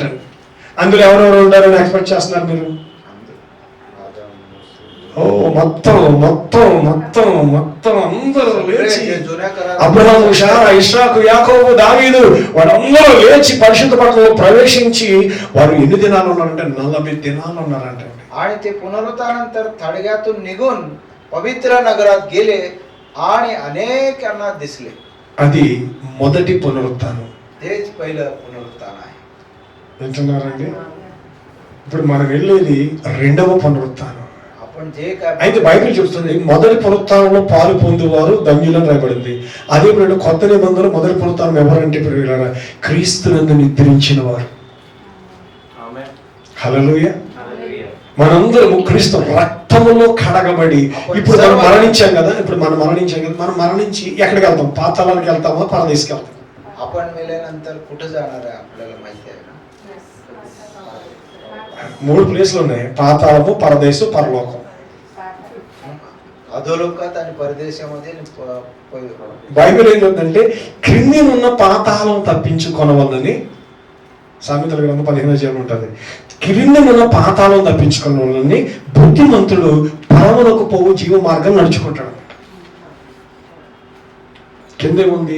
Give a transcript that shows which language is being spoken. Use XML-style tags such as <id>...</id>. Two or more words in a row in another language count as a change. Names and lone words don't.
<te>అందులో ఎవరెవరు ఉండాలని ఎక్స్పెక్ట్ చేస్తున్నారు మీరు? ఓ మొత్తం అందరూ లేచి అబ్రహాము శారా ఇస్సాకు యాకోబు దావీదు వాళ్ళందరూ లేచి పరిశుద్ధ పట్టణంలో ప్రవేశించి వారు ఎన్ని దినాలు ఉన్నారంటే 40 దినాలు ఉన్నారంట.</te> <mr>आणि ते पुनरुत्थानानंतर थडग्यातून निघून पवित्र नगरात गेले आणि अनेकांना दिसले.</mr> <te>అది మొదటి పునరుత్థానం.</te> <mr>तेच पहिलं पुनरुत्थान आहे.</mr> <te>వింటున్నారండి? ఇప్పుడు మనం వెళ్ళేది రెండవ పునరుత్థానం. అయితే బైబిల్ చెప్తుంది మొదటి పునరుత్థానంలో పాలు పొందేవారు ధన్యులని రాయబడింది. అదే కొత్త నిబంధనలో మొదటి పునరుత్థానం ఎవరంటే ఇప్పుడు క్రీస్తునందు నిద్రించిన వారు. హల్లెలూయా. మనందరము క్రీస్తు రక్తములో కడగబడి ఇప్పుడు మనం మరణించాం కదా మనం మరణించి ఎక్కడికి వెళ్తాం? పాతాళానికి వెళ్తామా, పరదేశకి వెళ్తాం?</te> <mr>आपण मेल्यानंतर कुठे जाणार आहे आपल्याला माहिती आहे ना?</mr> <te>3 ప్లేస్లు ఉన్నాయి: పాతాళము, పరదేశం, పరలోకం.</te> <mr>అధోలోకాत आणि परदेशामध्ये</mr> <te>బైబిల్ ఏంటంటే క్రింది ఉన్న పాతాళం తప్పించుకొనవలని సామెతల గ్రంథం 15వ అధ్యాయం ఉంటుంది. క్రింది ఉన్న పాతాళం తప్పించుకొనవలని బుద్ధిమంతుడు పరమునకు పోవు జీవ మార్గం నడుచుకుంటాడు. కింద ఉంది</te>